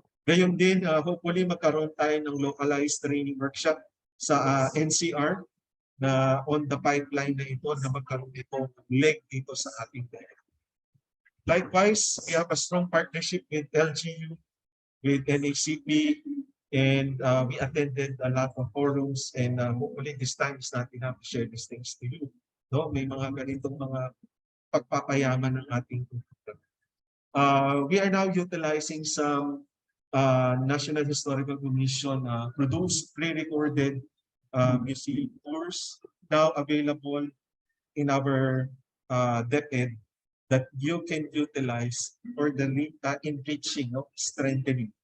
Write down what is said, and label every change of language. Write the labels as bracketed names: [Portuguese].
[Filipino] Gayon din, hopefully magkaroon tayo ng localized training workshop sa NCR na [English] on the pipeline [Filipino] na ito na magkaroon ito ng leg dito sa ating rehiyon. [English] Likewise, we have a strong partnership with LGU, with NACP, and we attended a lot of forums, and hopefully this time is not enough to share these things to you. [Filipino] No, may mga ganitong mga pagpapayaman ng ating kultura. [English] We are now utilizing some National Historical Commission produced pre-recorded museum tours now available in our DepEd that you can utilize for the enriching, no, strengthening.